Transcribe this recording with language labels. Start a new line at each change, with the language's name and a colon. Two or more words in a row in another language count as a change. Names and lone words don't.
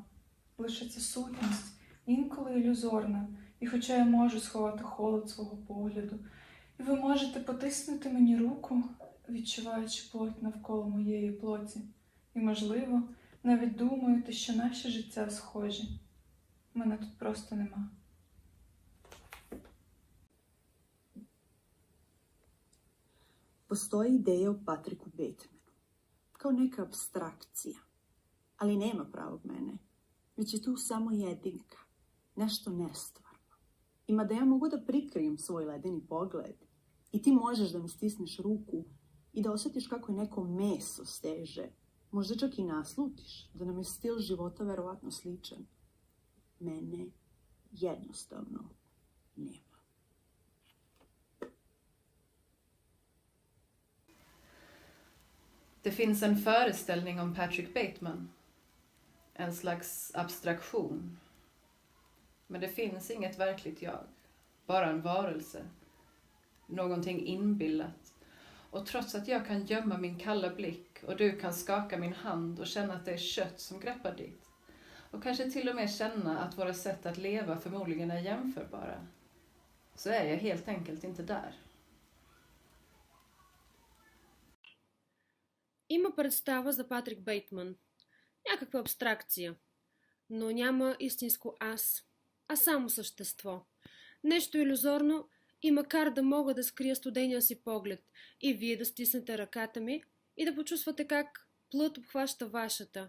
Ukrainian: Лише ця сутність, інколи ілюзорна, і хоча я можу сховати холод свого погляду, і ви можете потиснути мені руку, відчуваючи плоть навколо моєї плоті, і, можливо, навіть думаєте, що наші життя схожі. Мене тут просто нема.
Serbian: Postoji ideja o Patricku Batemanu, kao neka abstrakcija, ali nema pravog mene, već je tu samo jedinka, nešto nestvarno. I mada ja mogu da prikrijem svoj ledeni pogled i ti možeš da mi stisneš ruku i da osjetiš kako je neko meso steže, možda čak i naslutiš da nam je stil života verovatno sličan. Mene jednostavno nema.
Swedish: Det finns en föreställning om Patrick Bateman. En slags abstraktion. Men det finns inget verkligt jag. Bara en varelse. Någonting inbillat. Och trots att jag kan gömma min kalla blick och du kan skaka min hand och känna att det är kött som greppar dit, och kanske till och med känna att våra sätt att leva förmodligen är jämförbara, så är jag helt enkelt inte där.
Bulgarian: Има представа за Патрик Бейтман. Някаква абстракция. Но няма истинско аз, а само същество. Нещо илюзорно и макар да мога да скрия студения си поглед и вие да стиснете ръката ми и да почувствате как плът обхваща вашата.